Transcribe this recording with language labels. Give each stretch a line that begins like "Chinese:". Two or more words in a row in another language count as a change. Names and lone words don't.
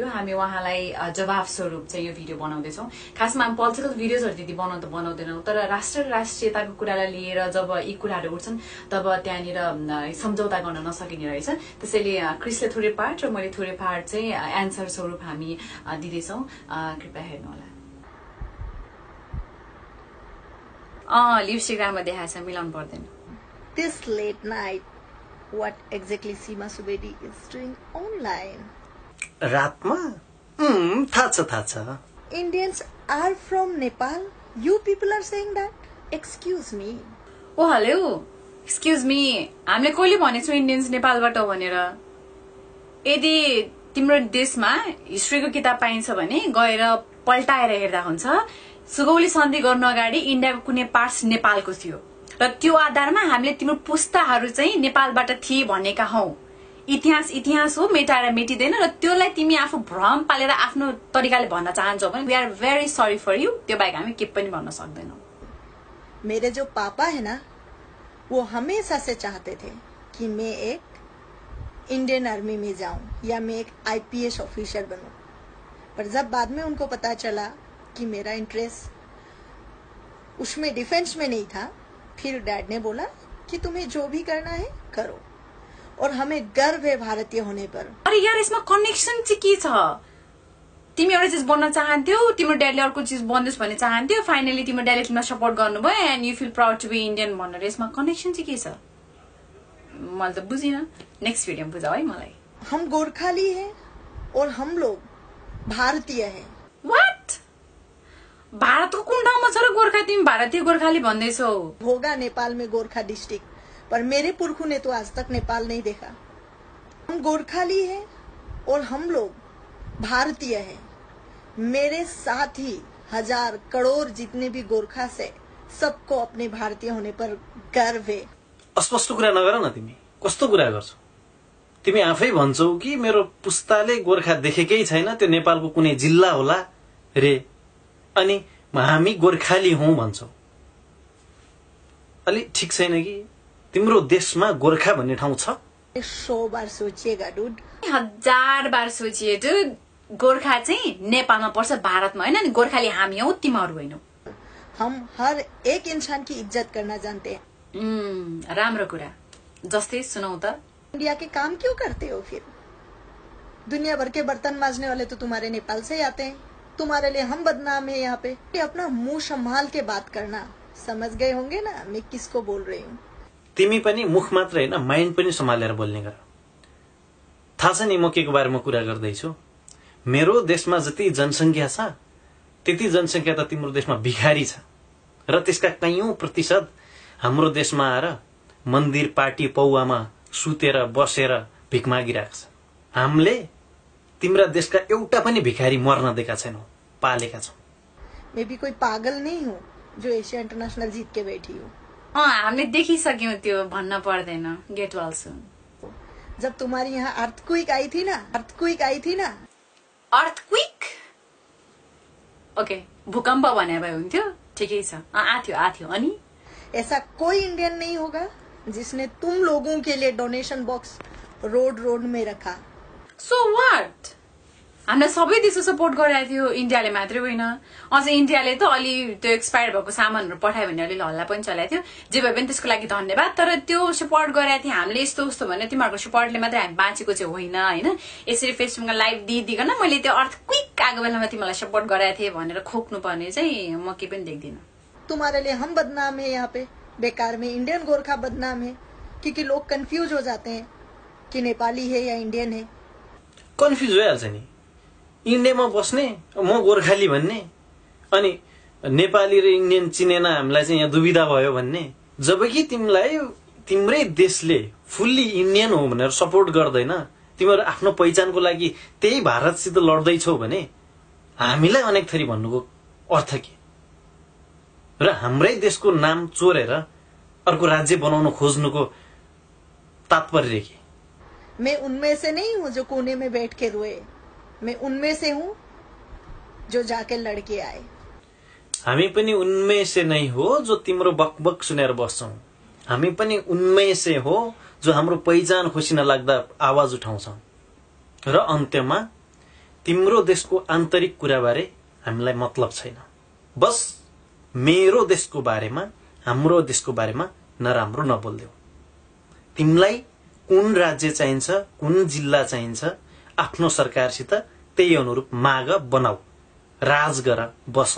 Nepali: हामी उहाँलाई जवाफ स्वरूप चाहिँ यो भिडियो बनाउँदै छौं। खासमा हामी पोलिटिकल भिडियोजहरु त्यति बनाउँदैनौं तर राष्ट्र राष्ट्रियताको कुरालाई लिएर जब यी कुराहरु उठ्छन् तब त्यहाँनिर सम्झौता गर्न नसकिने रहेछ। त्यसैले क्रिसले थोरै पार्ट र मैले थोरै पार्ट चाहिँ एन्सर स्वरूप हामी दिदै छौं। कृपया हेर्नु होला। लिपस्टिक राम्रो देखाएको छ, मिलाउनु पर्दैन।
English: This late night, what exactly Seema Subedi is doing online?
Nepali: रातमा? थाहा छ।
English: Indians are from Nepal. You people are saying that? Excuse me. Oh hello, excuse me.
Nepali: हामीले कहिले भनेको छौं इन्डियन्स नेपालबाट हो भनेर? यदि तिम्रो देशमा हिस्ट्रीको किताब पाइन्छ भने गएर पल्टाएर हेर्दा हुन्छ। सुगौली सन्धि गर्नु अगाडि इन्डियाको कुनै पार्ट्स नेपालको थियो र त्यो आधारमा हामीले तिम्रो पुस्ताहरू चाहिँ नेपालबाट थिए भनेका हौ। इतिहास हो, मेटाएर मेटिदैन र त्योलाई तिमी आफू भ्रम पालेर आफ्नो तरिकाले भन्न चाहन्छौ भने
English: we are very sorry for you.
Nepali: त्यो बाहेक हामी के पनि भन्न सक्दैनौं।
Hindi: मेरे जो पापा है ना, वो हमेशा से चाहते थे कि मैं एक
English: Indian Army
Hindi: में जाऊं या मैं एक
English: IPS officer
Hindi: बनूं, पर जब बाद में उनको पता चला कि मेरा इंटरेस्ट उसमें डिफेंस में नहीं था, फिर डैड ने बोला कि तुम्हें जो भी करना है करो और हमें गर्व है भारतीय होने पर। अरे यार,
Nepali: यसमा कनेक्सन चाहिँ के छ? तिमी एउटा चीज बन्न चाहन्थ्यौ, तिम्रो ड्याडले अर्को चीज बन्दोस् भन्ने चाहन्थ्यौ, फाइनली तिम्रो ड्याडले तिमीलाई सपोर्ट गर्नुभयो
English: and you feel proud to be Indian
Nepali: भनेर। यसमा कनेक्सन चाहिँ के छ? मैले त बुझिन। नेक्स्ट भिडियोमा बुझाऊ है मलाई।
Hindi: हम गोरखाली हैं और हम लोग भारतीय हैं।
Nepali: व्हाट? भारतको कुन ठाउँमा छ र गोर्खा? तिमी भारतीय गोर्खाली भन्दैछौ?
Hindi: होगा नेपाल में गोरखा डिस्ट्रिक्ट, पर मेरे पुरखों ने तो आज तक नेपाल नहीं देखा। हम गोरखाली हैं और हम लोग भारतीय हैं। मेरे साथ ही हजार करोड़ जितने भी गोरखा से सबको अपने भारतीय होने पर गर्व है।
Nepali: अस्पष्ट कुरा नगर न तिमी। कस्तो कुरा गर्छौ? तिमी आफै भन्छौ कि मेरो पुस्ताले गोर्खा देखेकै छैन, त्यो नेपालको कुनै जिल्ला होला रे, अनि हामी गोर्खाली हौं भन्छौ। अलि ठीक छैन कि? तिम्रो देशमा गोर्खा भन्ने ठाउँ छ?
Hindi: 100 बार सोचिएगा डुड। 1000 बार सोचिए डुड।
Nepali: गोर्खा चाहिँ नेपालमा पर्छ, भारतमा हैन। नि गोर्खाली हामी हौ, तिमीहरु हैनौ।
Hindi: हम हर एक इंसान की इज्जत करना जानते हैं।
Nepali: राम्रो कुरा। जस्तै सुनाऊ त।
Hindi: इंडिया के काम क्यों करते हो फिर? दुनिया भर के बर्तन मांजने वाले तो तुम्हारे नेपाल से ही आते हैं। तुम्हारे लिए हम बदनाम है यहाँ पे। अपना मुंह संभाल के बात करना। समझ गए होंगे ना मैं किसको बोल रही हूँ?
Nepali: तिमी पनि मुख मात्र हैन, माइन्ड पनि सम्हालेर बोल्ने गर। थाहा छ नि म केको बारेमा कुरा गर्दैछु? मेरो देशमा जति जनसंख्या छ त्यति जनसंख्या त तिम्रो देशमा भिखारी छ र त्यसका कयौं प्रतिशत हाम्रो देशमा आएर मन्दिर पार्टी पौवामा सुतेर बसेर भिख मागिरहेको छ। हामीले तिम्रा देशका एउटा पनि भिखारी मर्न दिएका छैनौं, पालेका छौं।
Hindi: मैं भी कोई पागल नहीं हूँ जो एशिया इंटरनेशनल जीत के बैठी हूँ।
Nepali: हामीले देखिसक्यौं, त्यो भन्न पर्दैन।
English: get well soon.
Hindi: जब तुम्हारी यहाँ अर्थक्वेक आई थी ना।
Nepali: अर्थक्वेक? ओके, भूकम्प भने भए हुन्थ्यो। ठिकै छ। आथ्यो। अनि
Hindi: ऐसा कोई इंडियन नहीं होगा जिसने तुम लोगों के लिए
English: donation box
Hindi: रोड में रखा।
English: so what?
Nepali: हामीलाई सबै देशले सपोर्ट गरिरहेको थियो, इन्डियाले मात्रै होइन। अझ इन्डियाले त अलि त्यो एक्सपायर भएको सामानहरू पठायो भने अलि हल्ला पनि चलाएको थियो। जे भए पनि त्यसको लागि धन्यवाद। तर त्यो सपोर्ट गरिरहेको थियो हामीले यस्तो उस्तो भने तिमीहरूको सपोर्टले मात्रै हामी बाँचेको चाहिँ होइन हैन। यसरी फेसबुकमा लाइभ दिइदिकन मैले त्यो अर्थक्वेक आएको बेलामा तिमीलाई सपोर्ट गरिरहेको थिएँ भनेर खोक्नु पर्ने चाहिँ म के पनि देख्दिन।
Hindi: तुम्हारे लिए हम बदनाम है यहाँ पे, बेकार में इंडियन गोरखा बदनाम है, क्योंकि लोग कंफ्यूज हो जाते हैं कि नेपाली है या इंडियन है।
Nepali: कन्फ्युज भइहाल्छ नि। इन्डियामा बस्ने म गोर्खाली भन्ने अनि नेपाली र इन्डियन चिनेन हामीलाई चाहिँ यहाँ दुविधा भयो भन्ने, जबकि तिमीलाई तिम्रै देशले
English: fully Indian
Nepali: हो भनेर सपोर्ट गर्दैन, तिमीहरू आफ्नो पहिचानको लागि त्यही भारतसित लड्दैछौ भने हामीलाई अनेक थरी भन्नुको अर्थ के? र हाम्रै देशको नाम चोरेर अर्को राज्य बनाउन खोज्नुको तात्पर्य के?
Hindi: मैं उनमें से नहीं हूँ जो कोने में बैठ के रोए। मैं उनमें से हूँ जो जाके लड़के आए।
Nepali: हामी पनि
Hindi: उनमें से
Nepali: नै हो जो तिम्रो बकबक सुनेर बस्छौं। हामी पनि
Hindi: उनमें से
Nepali: हो जो हाम्रो पहिचान खुसी नलाग्दा आवाज उठाउँछौं। र अन्त्यमा तिम्रो देशको आन्तरिक कुराबारे हामीलाई मतलब छैन। बस मेरो देशको बारेमा, हाम्रो देशको बारेमा नराम्रो नबोल्देऊ। तिमीलाई कुन राज्य चाहिन्छ, कुन जिल्ला चाहिन्छ, आफ्नो सरकारसित त्यही अनुरूप माग बनाऊ, राज गर, बस।